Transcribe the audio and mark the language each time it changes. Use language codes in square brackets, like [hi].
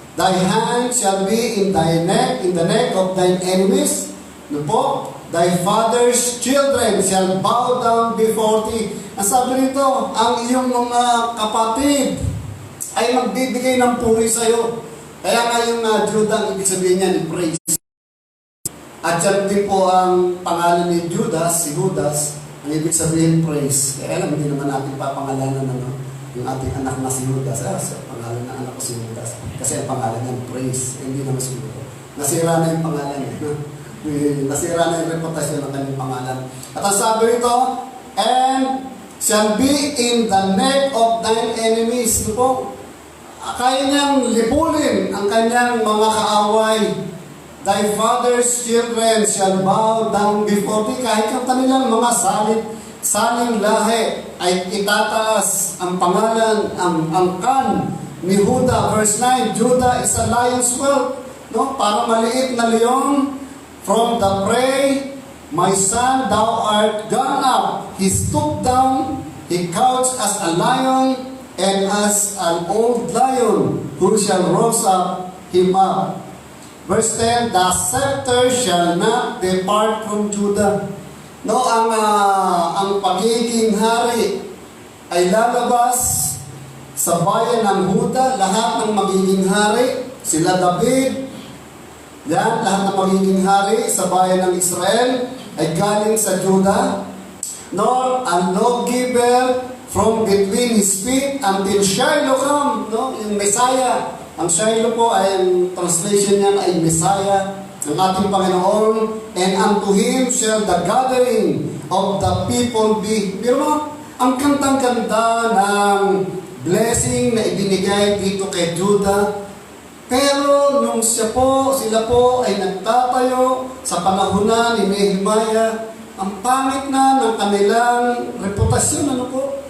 [en] Thy hand shall be in thy neck, in the neck of thine enemies. [tl] No po, [en] thy father's children shall bow down before thee. [tl] Ang sabi nito, ang iyong mga kapatid ay magbibigay ng puri sa iyo. Kaya nga yung Judah, ang ibig sabihin niya ni praise. At yan din po ang pangalan ni Judas, si Judas, ang ibig sabihin praise. Kaya alam, hindi naman natin papangalanan yung ating anak na si Judas. Pangalan ng anak ko si Judas. Kasi ang pangalan niya praise. Hindi naman siguro. Nasira na yung pangalan niya. Nasira na yung reputasyon ng kanyang pangalan. At ang sabi rito, [en] and shall be in the neck of thine enemies. [tl] Ito po, kaya niyang lipulin ang kanyang mga kaaway. [en] Thy father's children shall bow down before thee. [tl] Kahit yung kanilang mga saling lahi ay itataas ang pangalan, ang kan ni Judah. [en] Verse 9, Judah is a lion's whelp. No? [tl] Para maliit na leon. [en] From the prey, my son, thou art gone up. He stooped down, he couched as a lion, and as an old lion, who shall rouse up him up. Verse 10, the scepter shall not depart from Judah. [tl] No, ang pagiging hari ay lalabas sa bayan ng Judah. Lahat ng magiging hari, sila David, yan, lahat ng magiging hari sa bayan ng Israel ay galing sa Judah. [en] Nor a lawgiver from between his feet until Shiloh come. [tl] No? Yung Messiah. Ang Shiloh po ay, ang translation niyan ay Messiah, ang ating Panginoon. [en] And unto him shall the gathering of the people be. [tl] Pero mo, ang kantang-kanta ng blessing na ibinigay dito kay Judah. Pero nung sila po ay nagtatayo sa panahon na ni Nehemiah, ang pangit na ng kanilang reputasyon, ano po?